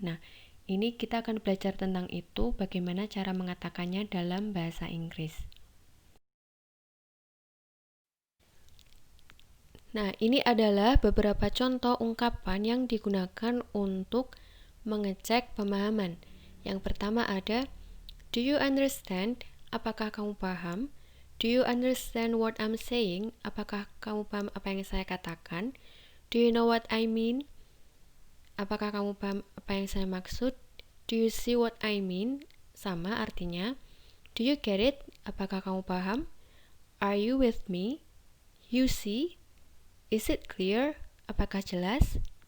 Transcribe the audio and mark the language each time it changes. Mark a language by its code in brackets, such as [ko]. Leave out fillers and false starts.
[id] Nah, ini kita akan belajar tentang itu, bagaimana cara mengatakannya dalam bahasa Inggris. Nah, ini adalah beberapa contoh ungkapan yang digunakan untuk mengecek pemahaman. Yang pertama ada, [en] do you understand? [id] Apakah kamu paham? [en] Do you understand what I'm saying? [id] Apakah kamu paham apa yang saya katakan? [en] Do you know what I mean? [id] Apakah kamu paham apa yang saya maksud? [en] Do you see what I mean? [id] Sama artinya. [en] Do you get it? [id] Apakah kamu paham? [en] Are you with me? You see? Is it clear? [id] Apakah jelas?